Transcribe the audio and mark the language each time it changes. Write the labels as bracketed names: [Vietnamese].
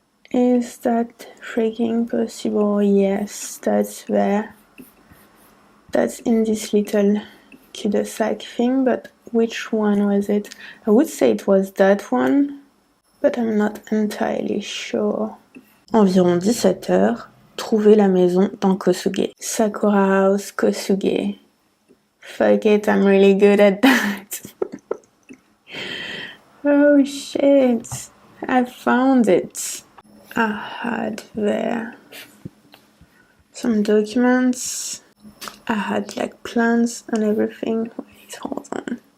[English] Is that freaking possible? Yes, that's there. That's in this little cul-de-sac thing, but which one was it? I would say it was that one, but I'm not entirely sure. [French] Environ 17h, trouver la maison dans Kosuge. Sakura House, Kosuge. [English] Fuck it, I'm really good at that. Oh shit, I found it. I had there some documents. I had like plans and everything. Wait, hold on.